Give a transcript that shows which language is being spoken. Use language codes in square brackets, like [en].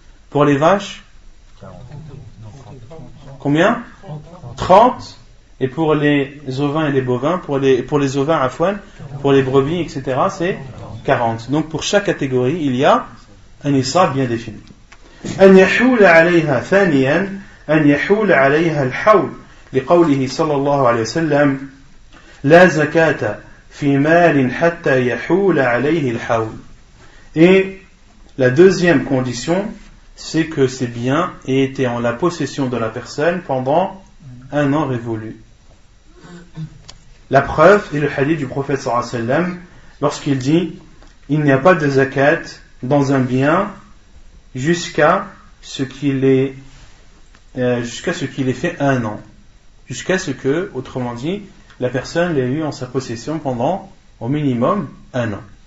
[fr] Pour les vaches, combien? 30. Et pour les ovins et les bovins, pour les ovins afouane, pour les brebis, etc., c'est 40. Donc pour chaque catégorie, il y a un nisab bien défini. [ar] أن يحول عليها ثانيا أن يحول عليها الحول لقوله صلى الله عليه وسلم لا زكاة في مال حتى يحول عليه الحول. [fr] Et la deuxième condition, c'est que ces biens aient été en la possession de la personne pendant un an révolu. La preuve est le hadith du prophète sallallahu alayhi wa sallam lorsqu'il dit il n'y a pas de zakat dans un bien jusqu'à ce qu'il ait fait un an, jusqu'à ce que, autrement dit, la personne l'ait eu en sa possession pendant au minimum un an.